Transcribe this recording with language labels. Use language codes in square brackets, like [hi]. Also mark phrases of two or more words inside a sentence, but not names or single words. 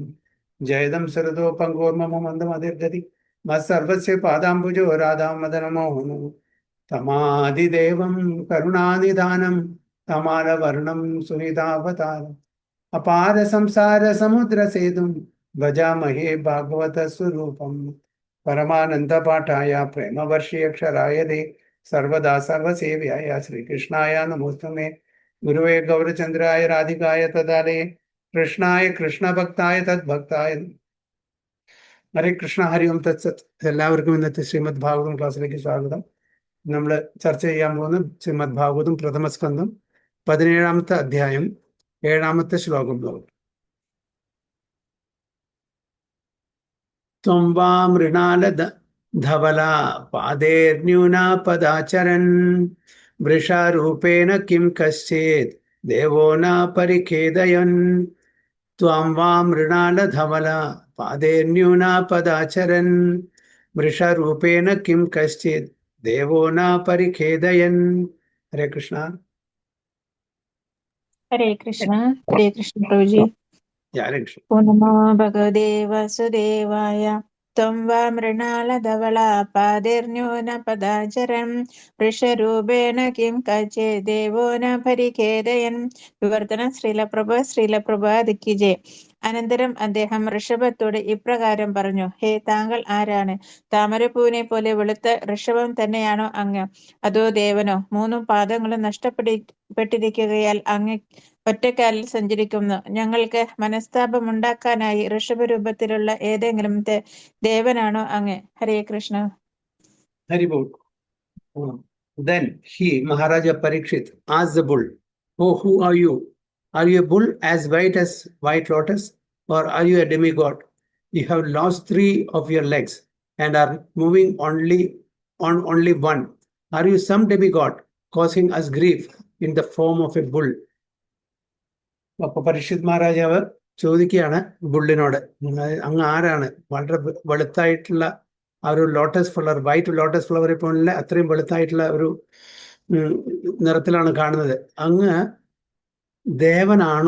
[sa] जयदं सरदो पङ्गोर्मम मन्दमधिर्गति मत्सर्वस्य पादाम्बुजो राधां मदनमोहनम् तमादिदेवं करुणानिधानं तमालवर्णं सुनितावतारम् अपार संसार समुद्र सेतुं भजामहे भागवत स्वरूपम्। परमानंद पाठाय प्रेमवर्षीय क्षराय दे सर्वदा सर्वसेव्याय श्रीकृष्णाय नमोस्तुमे। गुरुवे गौरचंद्राय राधिकाय तदालये कृष्णाय कृष्ण भक्ताय तद्भक्ताय। ഹരേ കൃഷ്ണ ഹരി ഓം തത്സത്. [ml] എല്ലാവർക്കും ഇന്നത്തെ ശ്രീമദ് ഭാഗവതം ക്ലാസ്സിലേക്ക് സ്വാഗതം. നമ്മൾ ചർച്ച ചെയ്യാൻ പോകുന്ന ശ്രീമദ് ഭാഗവതം പ്രഥമസ്കന്ധം 17ാമത്തെ അധ്യായം 7ാമത്തെ ശ്ലോകം നോക്കും. [sa] ത്വം വാ മൃണാല ധവലാ പാദേർന്യൂനാ പദാചരൻ വൃഷാരൂപേണ കിം കശ്ചിത് ദേവോ ന പരിഖേദയൻ. ത്വം വാ മൃണാല ധവലാ പാദേർന്യൂനാ പദാചരൻ വൃഷാരൂപേണ കിം കശ്ചിത് ദേവോ ന പരിഖേദയൻ. ഹരേ കൃഷ്ണ. [hi] हरे कृष्ण प्रभु जी। [sa] ഹരേ കൃഷ്ണ. ओ नमो भगवते वासुदेवाय। त्वं वा मृणालधवला पादैर्न्यूनपदाचरन् वृषरूपेण किं काचित् देवो न परिखेदयन्. [ml] വിവർത്തനം ശ്രീലപ്രഭ ജെ. അനന്തരം അദ്ദേഹം ഋഷഭത്തോട് ഇപ്രകാരം പറഞ്ഞു: ഹേ, താങ്കൾ ആരാണ്? താമരപ്പൂവിനെ പോലെ വെളുത്ത ഋഷഭം തന്നെയാണോ അങ്ങ്? അതോ ദേവനോ? മൂന്നും പാദങ്ങളും നഷ്ടപ്പെട്ടിരിക്കുകയാൽ അങ്ങ് ഒറ്റക്കാലിൽ സഞ്ചരിക്കുന്നു. ഞങ്ങൾക്ക് മനസ്താപമുണ്ടാക്കാനായി ഋഷഭരൂപത്തിലുള്ള ഏതെങ്കിലും ദേവനാണോ അങ്ങ്? [sa] ഹരേ കൃഷ്ണ. ഹരിബോൾ. [en] Then he, Maharaja Parikshit, asked the bull, "Oh, who are you? Are you a bull as white as white lotus, or are you a demigod? You have lost 3 of your legs and are moving on only one. Are you some demigod causing us grief in the form of a bull?" [ml] അപ്പൊ പരീക്ഷിത് മഹാരാജാവ് ചോദിക്കുകയാണ് ബുള്ളിനോട്, അങ്ങ് ആരാണ്? വളരെ വെളുത്തായിട്ടുള്ള ആ ഒരു [en] lotus flower, white lotus flower [ml] പോലെ അത്രയും വെളുത്തായിട്ടുള്ള ഒരു നിറത്തിലാണ് കാണുന്നത്. അങ്ങ് ദേവനാണോ?